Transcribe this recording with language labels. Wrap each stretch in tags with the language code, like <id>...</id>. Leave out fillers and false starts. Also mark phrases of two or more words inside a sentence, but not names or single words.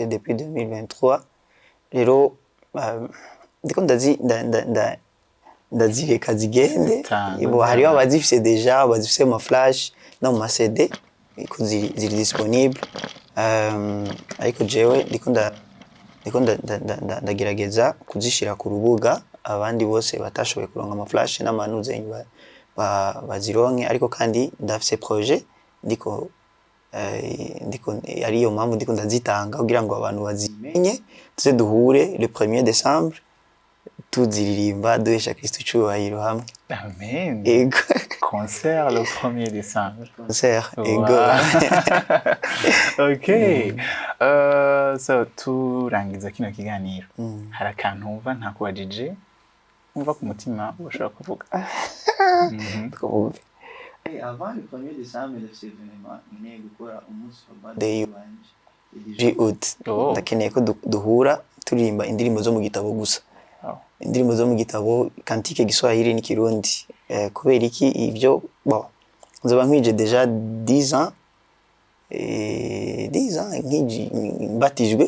<rn>depuis 2023 rero ndiko ndazireka zigende bo hariho abazifise deja bazifise ma flash no ma CD ko ziri disponible ariko jewe ndiko ndagerageza kuzishira ku rubuga abandi bose batashoboye kuronka ama flash n'amanuze bazironke ariko kandi ndafise projet ndiko ariyo mpamvu ndiko ndazitanga kugira ngo abantu bazimenye tuze duhure</rn> <fr>le 1er décembre</fr> <rn>tuziririmba duhesha Kristo cyubahiro hamwe. Amen. Ego.</rn> <fr>Concert le 1er décembre. Concert.</fr> <rn>Ego.</rn> <en>Okay.</en> <rn>So turangiza kino kiganiro. Hari akantu wumva ntakubajije umva ku mutima ushobora kuvuga. Twavuga.</rn> <fr>Avant le 1er décembre c'est vraiment</fr> <rn>ngiye gukora umunsi wa birthday wanje. Août. Ndakeneye ko duhura turirimba indirimbo zo mu gitabo gusa. Indirimbo zo mu gitabo kantike Giswahili n'ikirundi kubera iki ivyo bon nzoba nkwije deja</rn> <fr>10 ans</fr> <rn>nkiji batijwe</rn>